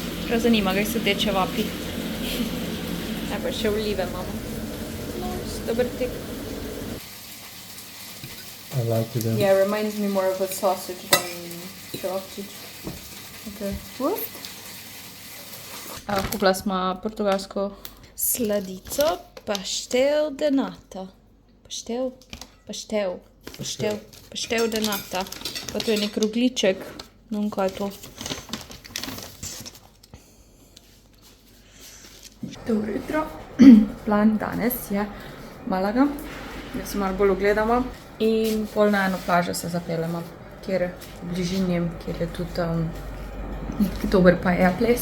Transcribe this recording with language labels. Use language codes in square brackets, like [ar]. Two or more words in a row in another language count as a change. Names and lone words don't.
[sl] Prav zanima ga sodeče vapi. Pa še olive imamo. Dober tek. [en] I like it. Yeah, it reminds me more of a sausage than sausage. Okay. What? [sl] Kupila smo portugalsko sladico, pastel de nata. Pastel de nata. Pa to je nek rogljiček. Ne vem, kaj je to. Dobro jutro. Plan danes je Malaga. Da se malo bolj ogledamo. In pol na eno plažo se zapeljemo, kjer v bližini, kjer je tudi nek dober [en] paella place.